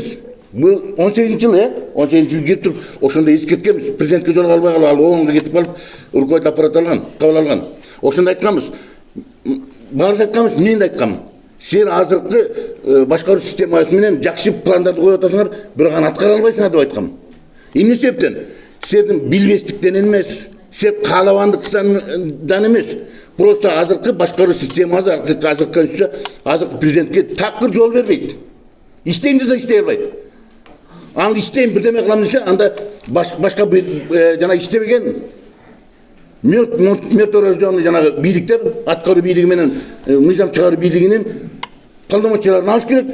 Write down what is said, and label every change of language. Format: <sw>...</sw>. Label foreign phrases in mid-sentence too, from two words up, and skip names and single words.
<ky>Бул 18-жыл, 18-жыл кирип туруп, ошондо эскерткенбиз. Президентке жолуга албай калып, ал оңго кетип калып,</ky> <ru>руководитель аппарат</ru> <ky>алган, кабыл алган. Ошондо айтканбыз. Баарыбыз айтканбыз, мен да айткам. Сен азыркы башкаруу системасы менен жакшы пландарды коюп атасыңар, бирок аны аткара албайсыңар деп айткам. Эмне себептен?</ky> <kk>Сіздердің билбестіктен емес, сіздер қалавандықтан емес.</kk> <ky>Просто азыркы башкаруу системасы, азыркы конституция, азыркы президентке такыр жол бербейт. Иштейм десе иштей албайт. Ал иштейм бирдеме кылам десе, анда башка жана иштебеген мертворожденный жанагы бийликтер, аткаруу бийлиги менен мыйзам чыгаруу бийлигинин полномочияларын алыш керек.</ky>